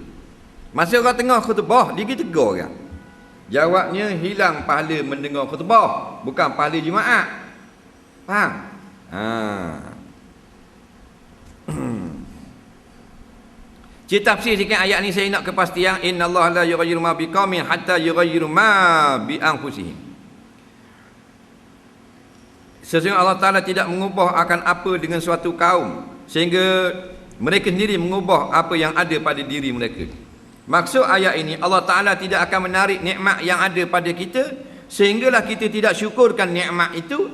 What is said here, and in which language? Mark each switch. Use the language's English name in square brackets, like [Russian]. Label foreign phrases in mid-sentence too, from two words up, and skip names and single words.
[Malay] Masa orang tengah khutbah, dia kita tegur orang. Jawabnya hilang pahala mendengar khutbah, bukan pahala jemaah. Faham? Cerita tafsir sikit ayat ni saya nak kepastian. [Arabic] إن الله لا يغير ما بقوم حتى يغيروا ما بأنفسهم. [Malay] Sesungguhnya Allah Ta'ala tidak mengubah akan apa dengan suatu kaum sehingga mereka sendiri mengubah apa yang ada pada diri mereka. Maksud ayat ini, Allah Ta'ala tidak akan menarik nikmat yang ada pada kita sehinggalah kita tidak syukurkan nikmat itu.